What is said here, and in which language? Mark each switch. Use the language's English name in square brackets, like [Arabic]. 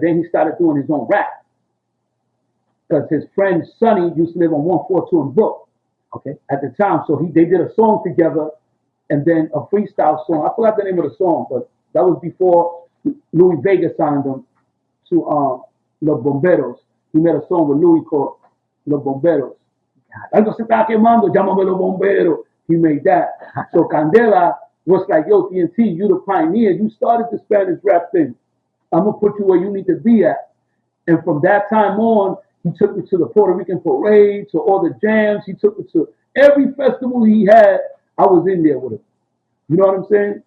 [English] Then he started doing his own rap. Because his friend Sonny used to live on 142 in Brook. Okay. At the time. So they did a song together and then a freestyle song. I forgot the name of the song, but that was before Louis Vega signed them to Los Bomberos. He made a song with Louis called Los Bomberos. [Spanish] Algo se está quemando, llámame los bomberos. [English] He made that. So Candela was like, yo, TNT, you the pioneer. You started the Spanish rap thing. I'm going to put you where you need to be at. And from that time on, he took me to the Puerto Rican parade, to all the jams. He took me to every festival he had. I was in there with him. You know what I'm saying?